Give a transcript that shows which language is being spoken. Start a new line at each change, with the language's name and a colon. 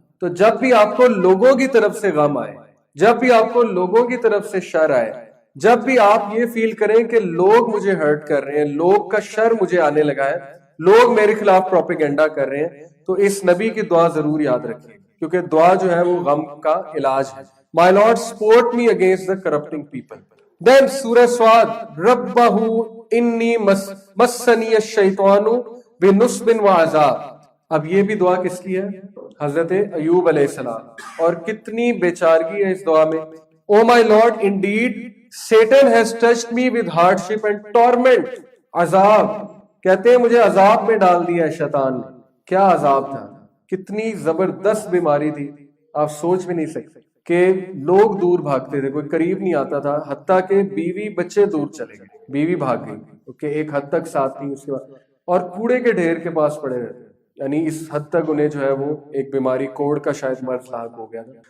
Urdu: تو جب بھی آپ کو لوگوں کی طرف سے غم آئے, جب بھی آپ کو لوگوں کی طرف سے شر آئے, جب بھی آپ یہ فیل کریں کہ لوگ مجھے ہرٹ کر رہے ہیں, لوگ کا شر مجھے آنے لگا ہے, لوگ میرے خلاف پروپیگنڈا کر رہے ہیں, تو اس نبی کی دعا ضرور یاد رکھیں, کیونکہ دعا جو ہے وہ غم کا علاج ہے.
English: My Lord support me against the corrupting people.
Arabic: Then سورہ سواد, ربہ انی مسنی الشیطان بنصب وعذاب.
Urdu: اب یہ بھی دعا کس کی ہے؟ حضرت ایوب علیہ السلام. اور کتنی بیچارگی ہے اس دعا میں.
English: Oh my Lord, indeed Satan has touched me with hardship and torment.
Urdu: عذاب, کہتے ہیں مجھے عذاب میں ڈال دیا ہے شیطان نے. کیا عذاب تھا, کتنی زبردست بیماری تھی, آپ سوچ بھی نہیں سکتے کہ لوگ دور بھاگتے تھے, کوئی قریب نہیں آتا تھا, حتیٰ کہ بیوی بچے دور چلے گئے, بیوی بھاگ گئی کہ ایک حد تک ساتھ تھی, اس کے بعد اور کوڑے کے ڈھیر کے پاس پڑے رہتے, یعنی اس حد تک انہیں جو ہے وہ ایک بیماری کوڑ کا شاید مرض لاحق ہو گیا تھا.